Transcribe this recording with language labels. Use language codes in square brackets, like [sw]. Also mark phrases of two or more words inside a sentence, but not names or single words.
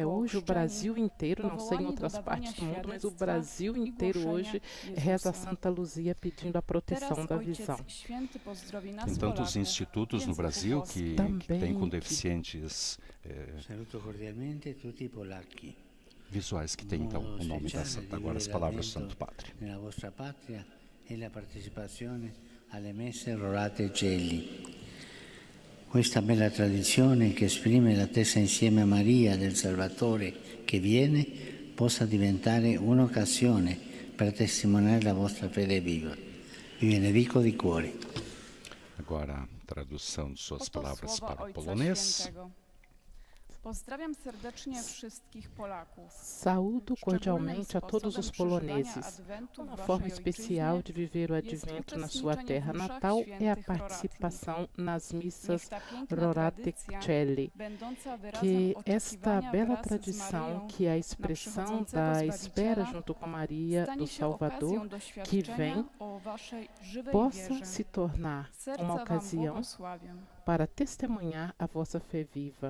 [pt] Hoje o Brasil inteiro, não sei em outras partes do mundo, mas o Brasil inteiro hoje reza a Santa Luzia pedindo a proteção da visão. Tem tantos institutos no Brasil que têm com deficientes visuais que tem então o nome da santa. Agora as palavras do Santo Padre. [it] Nella vostra patria e la partecipazione alle messe rorate geli. Questa bella tradizione che esprime l'attesa insieme a Maria del Salvatore che viene possa diventare un'occasione per testimoniare la vostra fede viva. Vi benedico di cuore. [pt] Agora a tradução de suas palavras para o polonês. [pl] Pozdrawiam serdecznie wszystkich Polaków. [pt] Saúdo cordialmente a todos os poloneses. Uma forma especial de viver o advento na sua terra natal é a participação nas missas Rorate Coeli, que esta bela tradição, que é a expressão da espera junto com Maria do Salvador, que vem, possa se tornar uma ocasião para testemunhar a vossa fé viva.